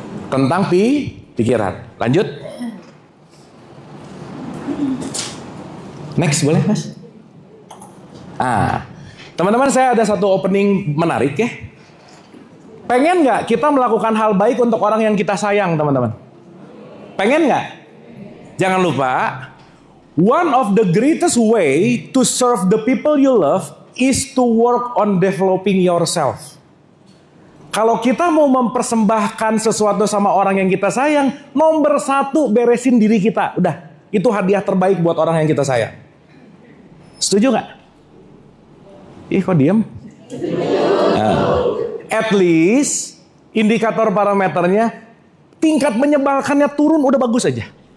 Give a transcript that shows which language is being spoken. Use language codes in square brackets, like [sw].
[id] Tentang pikiran. Lanjut. Next, boleh Mas? Teman-teman, saya ada satu opening menarik ya. Pengen nggak kita melakukan hal baik untuk orang yang kita sayang, teman-teman? Pengen nggak? Jangan lupa, [en] one of the greatest way to serve the people you love is to work on developing yourself. [id] Kalau kita mau mempersembahkan sesuatu sama orang yang kita sayang, nomor satu beresin diri kita. Udah, itu hadiah terbaik buat orang yang kita sayang. Setuju nggak? Ih, kok diem? [en] At least [id] indikator parameternya tingkat menyebalkannya turun udah bagus aja.